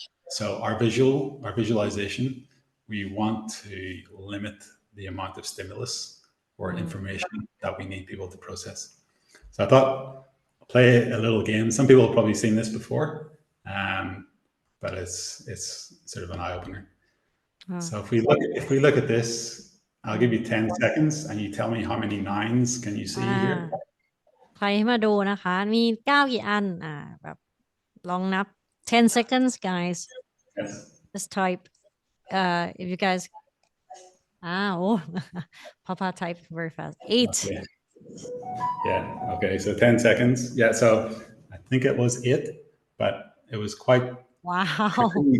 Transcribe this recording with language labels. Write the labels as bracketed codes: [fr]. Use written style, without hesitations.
[en] So our visualization, we want to limit the amount of stimulus or information that we need people to process. So I thought I'll play a little game. Some people have probably seen this before, but it's sort of an eye opener. So if we look at this, I'll give you 10 seconds and you tell me how many nines can you see here? [th] ใครที่มาดูนะคะ มี9 กี่อันแบบลองนับ [en] 10 seconds, guys. Yes. Just type. If you guys, oh, Papa typed very fast. 8. Okay. Yeah. Okay. So 10 seconds. Yeah. So I think it was it, but it was quite. Wow.